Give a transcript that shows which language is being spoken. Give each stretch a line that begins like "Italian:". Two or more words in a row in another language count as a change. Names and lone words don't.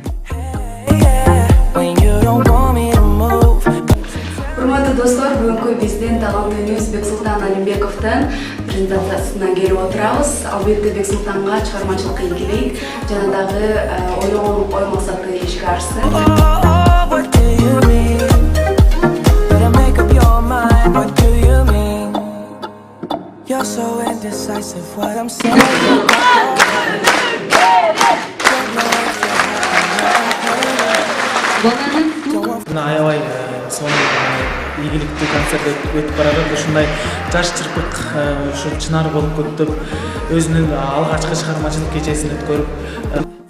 Kyrgyz: Урматтуу достор, бүгүнкү биздин таланттуубуз Бексултан Алимбековдун презентациясына келип отурабыз. Албетте Бексултанга чыгармачылыкка ийгилик жана дагы ойлогон ой максаты ишке ашсын.
English: You're so indecisive, what I'm saying.
Kyrgyz: Аябай сонун ийгиликтүү концерт өтүп баратат. Ушундай жаш чырпык ушу чынар болуп көтүп, өзүнүн алгачкы чыгармачылык кечесин өткөрүп